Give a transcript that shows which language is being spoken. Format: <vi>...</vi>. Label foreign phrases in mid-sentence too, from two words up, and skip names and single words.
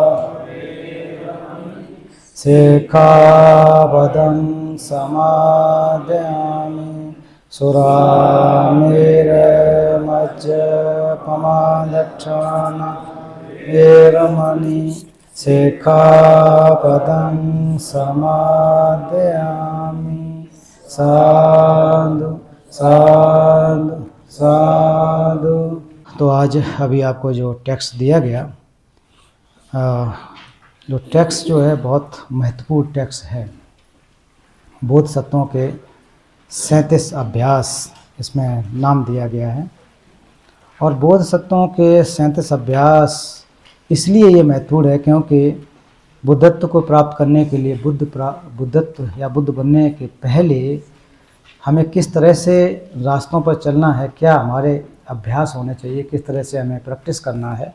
<pi>सिक्खापदं समादयामि सुरामेरमज्जपमादक्षाना वेरमणि सिक्खापदं समादयामि साधु साधु साधु।</pi> <hi>तो आज अभी आपको जो टेक्स्ट दिया गया, जो टेक्स्ट जो है बहुत महत्वपूर्ण टेक्स्ट है। बोधिसत्वों के 37 अभ्यास इसमें नाम दिया गया है। और बोधिसत्वों के 37 अभ्यास इसलिए ये महत्वपूर्ण है क्योंकि बुद्धत्व को प्राप्त करने के लिए बुद्धत्व या बुद्ध बनने के पहले हमें किस तरह से रास्तों पर चलना है, क्या हमारे अभ्यास होने चाहिए, किस तरह से हमें प्रैक्टिस करना है।</hi>